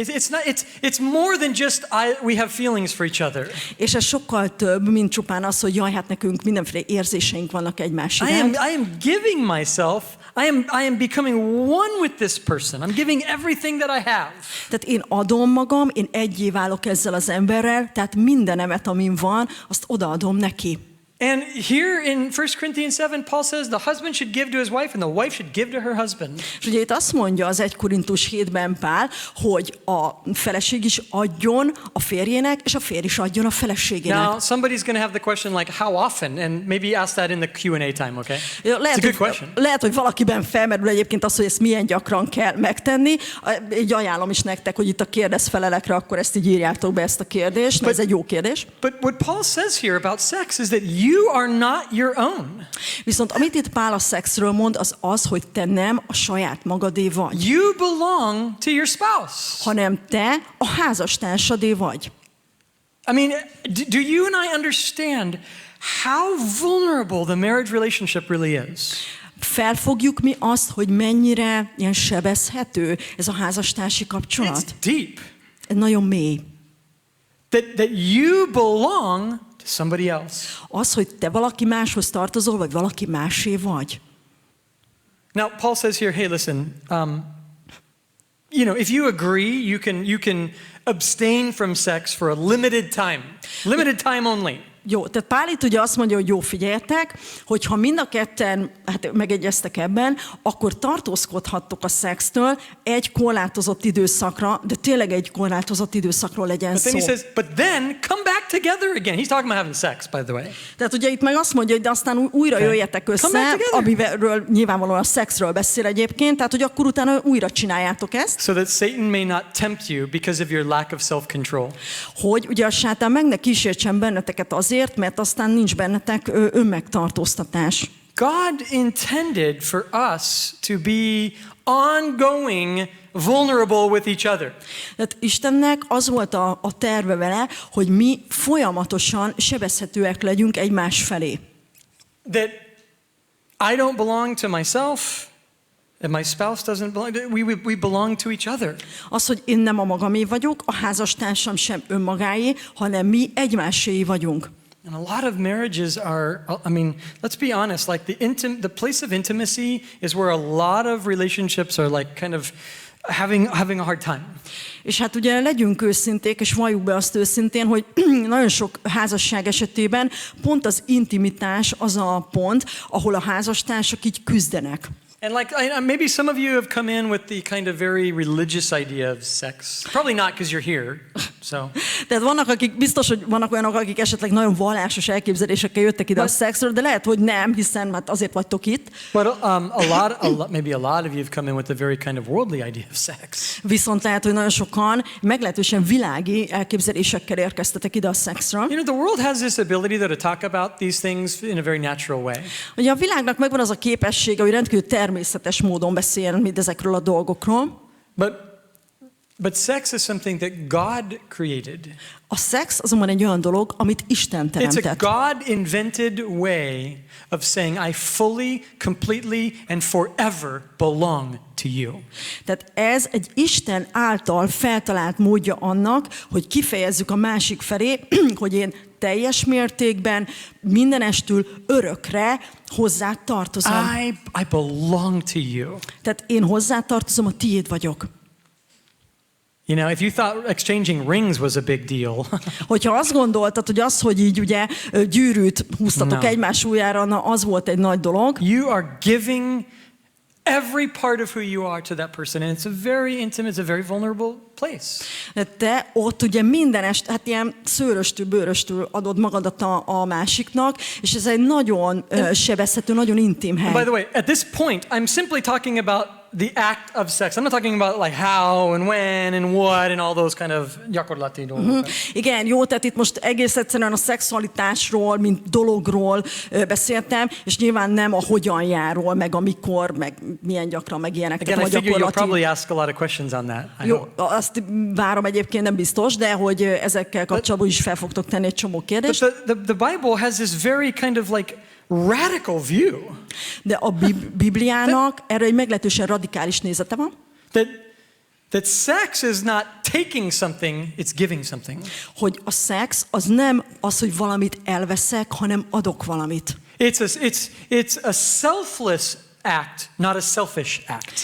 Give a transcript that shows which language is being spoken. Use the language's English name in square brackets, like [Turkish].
[English] It's more than just we have feelings for each other. [Hungarian] És ez sokkal több, mint csupán az, hogy jaj, hát nekünk mindenféle érzéseink vannak egymás iránt. [English] I am giving myself. I am becoming one with this person. I'm giving everything that I have. [Hungarian] Tehát én adom magam, én egyé válok ezzel az emberrel, tehát mindenemet, amin van, azt odaadom neki. [English] And here in 1 Corinthians 7, Paul says the husband should give to his wife and the wife should give to her husband. [Hungarian] És ugye itt azt mondja az 1 Korintus 7-ben Pál, hogy a feleség is adjon a férjének, és a férj is adjon a feleségének. [English] Now, somebody's going to have the question like how often, and maybe ask that in the Q&A time, okay? It's a good question. [Hungarian] Lehet, hogy valakiben felmerül egyébként az, hogy ezt milyen gyakran kell megtenni. Így ajánlom is nektek, hogy itt a kérdezfelelekre akkor ezt így írjátok be ezt a kérdést, mert ez egy jó kérdés. [English] But what Paul says here about sex is that you are not your own. [Hungarian] Viszont amit itt Pál a szexről mond, az, hogy te nem a saját magadé vagy. [English] You belong to your spouse. [Hungarian] Hanem te a házastársadé vagy. [English] I mean, do you and I understand how vulnerable the marriage relationship really is? [Hungarian] Felfogjuk mi azt, hogy mennyire ilyen sebezhető ez a házastársi kapcsolat? [English] It's deep. [Hungarian] Ez nagyon mély. [English] That you belong to somebody else. [Hungarian] Az, hogy te valaki máshoz tartozol, vagy valaki másé vagy. [English] Now, Paul says here, hey, listen, you know, if you agree, you can abstain from sex for a limited time only. [Hungarian] Jó, tehát Pál itt ugye azt mondja, hogy jó, figyeljetek, hogyha mind a ketten megegyeztek ebben, akkor tartózkodhattok a szextől egy korlátozott időszakra, de tényleg egy korlátozott időszakról legyen szó. [English] But then he says, but then come back together again. He's talking about having sex, by the way. [Hungarian] Tehát ugye itt meg azt mondja, hogy de aztán újra jöjjetek össze, amiről nyilvánvalóan a szexről beszél egyébként, tehát hogy akkor utána újra csináljátok ezt. [English] So that Satan may not tempt you because of your lack of self-control. [Hungarian] Hogy ugye a sátán meg ne kísértsen benneteket azért, mert aztán nincs bennetek önmegtartóztatás. [English] God intended for us to be ongoing vulnerable with each other. [Hungarian] Tehát Istennek az volt a terve vele, hogy mi folyamatosan sebezhetőek legyünk egymás felé. [English] That I don't belong to myself, and my spouse doesn't belong. We belong to each other. [Hungarian] Az, hogy én nem a magamé vagyok, a házastársam sem önmagáé, hanem mi egymáséi vagyunk. [English] And a lot of marriages are, I mean, let's be honest, like the place of intimacy is where a lot of relationships are like kind of having a hard time. [Hungarian] És hát ugye legyünk őszinték, és valljuk be azt őszintén, hogy nagyon sok házasság esetében pont az intimitás az a pont, ahol a házastársak így küzdenek. [English] And like maybe some of you have come in with the kind of very religious idea of sex. Probably not because you're here. So. [Hungarian] Tehát vannak, akik biztos, hogy vannak olyanok, akik esetleg nagyon vallásos elképzelésekkel jöttek ide a szexről, de lehet, hogy nem, hiszen hát azért vagytok itt. [English] But maybe a lot of you have come in with a very kind of worldly idea of sex. [Hungarian] Viszont lehet, hogy nagyon sokan meglehetősen világi elképzelésekkel érkeztetek ide a szexről. [English] You know, the world has this ability to talk about these things in a very natural way. [Hungarian] Ugye a világnak megvan az a képessége, hogy rendkívül természetes módon beszél mindezekről a dolgokról. [English] But sex is something that God created. [Hungarian] A szex azonban egy olyan dolog, amit Isten teremtett. [English] It's a God-invented way of saying I fully, completely and forever belong to you. [Hungarian] Tehát ez egy Isten által feltalált módja annak, hogy kifejezzük a másik felé, hogy én teljes mértékben, mindenestül, örökre hozzá tartozom. [English] I belong to you. [Hungarian] Tehát én hozzá tartozom, a tiéd vagyok. [English] You know, if you thought exchanging rings was a big deal. [Hungarian] Hogyha azt gondoltad, hogy az, hogy így ugye gyűrűt húztatok egymás ujjára, na az volt egy nagy dolog. [English] You are giving every part of who you are to that person, and it's a very intimate, it's a very vulnerable place. [Hungarian] De te ott ugye mindenest, hát ilyen szőröstül, bőröstül adod magadat a másiknak, és ez egy nagyon sebezhető, nagyon intim hely. [English] And by the way, at this point, I'm simply talking about the act of sex. I'm not talking about like how and when and what and all those kind of [Hungarian] gyakorlati dolgok. Igen, jó, tehát itt most egész egyszerűen a szexualitásról, mint dologról beszéltem, és nyilván nem a hogyanjáról, meg amikor, meg milyen gyakran, meg ilyenek. [English] Again, I figure you'll probably ask a lot of questions on that. [Hungarian] Jó, azt várom egyébként, nem biztos, de hogy ezekkel kapcsolatban is fel fogtok tenni egy csomó kérdést. [English] But the Bible has this very kind of like radical view. [Hungarian] De a Bibliának erre egy meglehetősen radikális nézete van. [English] That sex is not taking something, it's giving something. [Hungarian] Hogy a szex az nem az, hogy valamit elveszek, hanem adok valamit. [English] It's a selfless act, not a selfish act.